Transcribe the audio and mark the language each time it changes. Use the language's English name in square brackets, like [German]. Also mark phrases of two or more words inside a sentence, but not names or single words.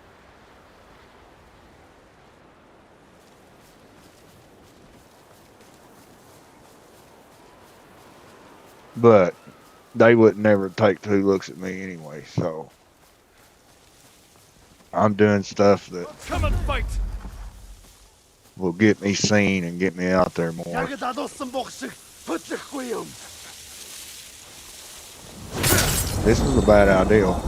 [English] But they would never take 2 looks at me anyway, so I'm doing stuff that Come and fight! will get me seen and get me out there more. [Mongolian] Ягд адуулсан богшиг хөдлөхгүй юм. [English] This is a bad idea.